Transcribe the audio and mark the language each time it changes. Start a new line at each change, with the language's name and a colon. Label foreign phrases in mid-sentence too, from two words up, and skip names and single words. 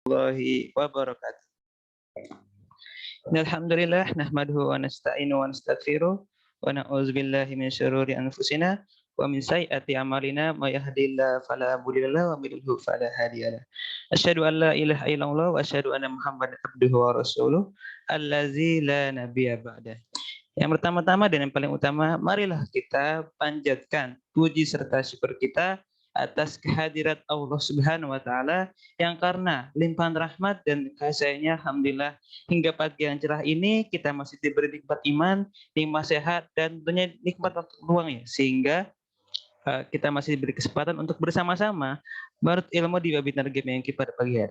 Arabic: ورحمة الله وبركاته. الحمد لله نحمده ونستعينه ونستغفره ونعوذ بالله من شرور أنفسنا ومن سيئات أعمالنا من يهده الله فلا مضل له ومن يضلل فلا هادي له. أشهد أن لا إله إلا الله وأشهد أن محمدا عبده ورسوله الذي لا نبي بعده.
Indonesian: Yang pertama-tama dan yang paling utama, marilah kita panjatkan puji serta syukur kita atas kehadirat Allah
Arabic: سبحانه وتعالى
Indonesian: yang karena limpahan rahmat dan kasih-Nya alhamdulillah hingga pagi yang cerah ini kita masih diberi nikmat iman, nikmat sehat dan tentunya nikmat waktu luang ya, sehingga kita masih diberi kesempatan untuk bersama-sama menurut ilmu di webinar Game yang pada pagi hari.